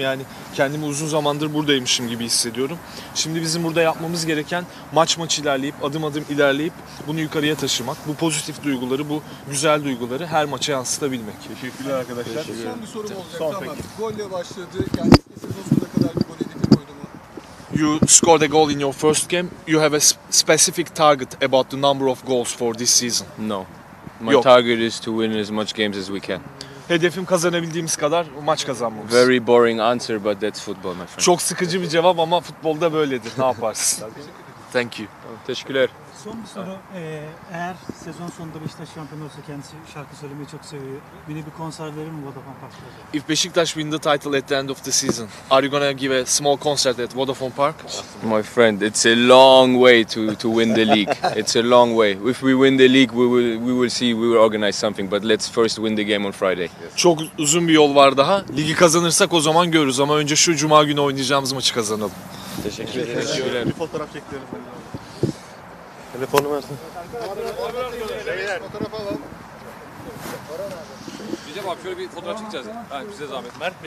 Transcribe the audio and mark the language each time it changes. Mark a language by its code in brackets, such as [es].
[tr] Yani kendimi uzun zamandır buradaymışım gibi hissediyorum. Şimdi bizim burada yapmamız gereken maç ilerleyip, adım adım ilerleyip bunu yukarıya taşımak. Bu pozitif duyguları, bu güzel duyguları her maça yansıtabilmek. teşekkürler arkadaşlar. Son bir sorum Son olacaktı ama peki. golle başladı. Kendisine sezon sonuna kadar bir gol hedefi koydu mu? [en] You scored a goal in your first game. You have a specific target about the number of goals for this season. No, my [tr] Yok. [en] target is to win as much games as we can. [tr] hedefim kazanabildiğimiz kadar maç kazanmamız. [en] Very boring answer, but that's football, my friend. [tr] Çok sıkıcı bir cevap ama futbolda böyledir. Ne yaparsın? [en] Thank you. [tr] Teşekkürler. Son bir soru. Eğer sezon sonunda Beşiktaş şampiyon olursa kendisi şarkı söylemeyi çok seviyor. Mini bir konser verir mi Vodafone Park'ta? [en] If Beşiktaş win the title at the end of the season, are you gonna give a small concert at Vodafone Park? My friend, it's a long way to win the league. It's a long way. If we win the league, we will see, we will organize something. But let's first win the game on Friday. [tr] Çok uzun bir yol var daha. Ligi kazanırsak o zaman görürüz ama önce şu cuma günü oynayacağımız maçı kazanalım. Teşekkür ederim. Bir fotoğraf çekelim. Telefonu versin. Fotoğraf alalım. Diyeceğim abi şöyle bir fotoğraf çekeceğiz. Yani bize zahmet.